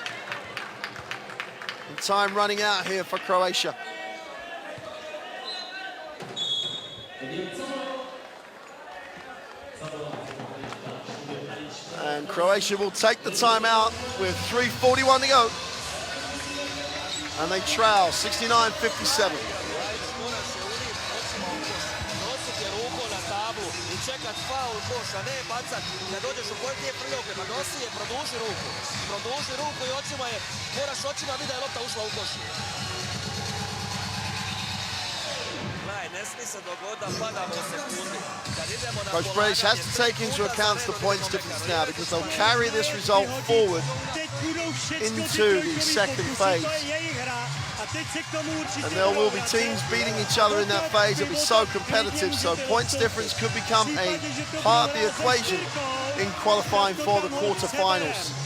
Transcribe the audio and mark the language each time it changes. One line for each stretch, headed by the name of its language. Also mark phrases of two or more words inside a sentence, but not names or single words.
English: And time running out here for Croatia. And Croatia will take the timeout with 3:41 to go. And they trail 69-57.
Croatian: Čekat faul koša, ne bacat. Kad dođeš u pojedinje prilike, pa nosi je, produži ruku. Produži ruku i očima je, moraš očima vidjeti da je lopta ušla u koš. Gledaj, ne smije se dogoditi da padamo u sekundi. Kad idemo na
English: Coach British has to take into account the points difference now because they'll carry this result forward into the second phase. And there will be teams beating each other in that phase. It'll be so competitive, so points difference could become a part of the equation in qualifying for the quarterfinals.